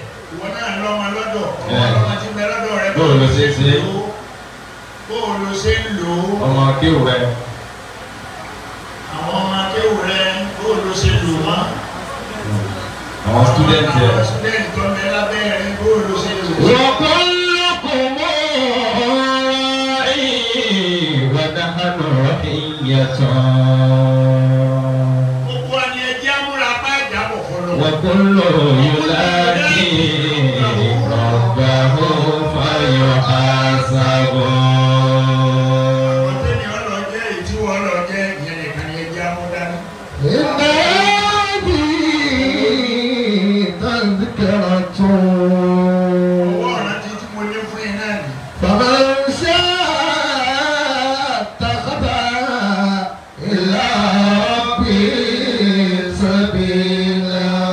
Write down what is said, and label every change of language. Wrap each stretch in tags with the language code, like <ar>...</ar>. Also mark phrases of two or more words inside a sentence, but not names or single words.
<yo>ìwọ náà lọ́mọ lọ́dọ̀ ọmọ tí ń bẹ lọ́dọ̀ rẹ bó ló ṣe ń lò ó ọmọ akéwù rẹ àwọn ọmọ akéwù rẹ bó ló ṣe lò wọ́n àwọn student tó ń bẹ lábẹ́ rẹ bó ló ṣe lò wọ́n.</yo> <ar>وكل يلاقي ربه فيحاسب إن هذه تذكرة فمن شاء اتخذ إلى ربه سبيلا</ar>